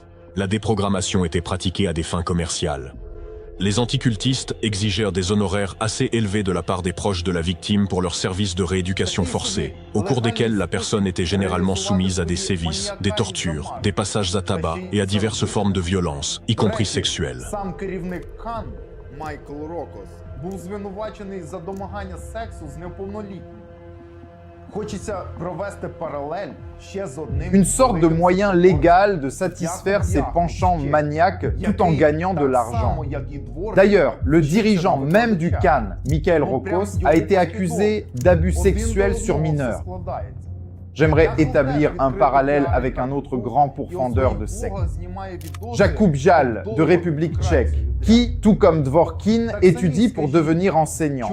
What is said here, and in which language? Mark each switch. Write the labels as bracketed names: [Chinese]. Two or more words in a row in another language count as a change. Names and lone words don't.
[French] La déprogrammation était pratiquée à des fins commerciales. Les anticultistes exigèrent des honoraires assez élevés de la part des proches de la victime pour leur service de rééducation forcée, au cours desquels la personne était généralement soumise à des sévices, des tortures, des passages à tabac et à diverses formes de violence, y compris sexuelles. [Ukrainian] Сам керівник Кан, Майкл Рокос, був звинувачений за домагання сексу з неповнолітнім. Хочеться провести паралель ще з одним. [French] Une sorte de moyen légal de satisfaire ses penchants maniaques tout en gagnant de l'argent. D'ailleurs, le dirigeant même du Cannes, Michael Rokos, a été accusé d'abus sexuels sur mineurs. J'aimerais établir un parallèle avec un autre grand pourfendeur de sectes, Jakub Jal, de République tchèque, qui, tout comme Dvorkin, étudie pour devenir enseignant.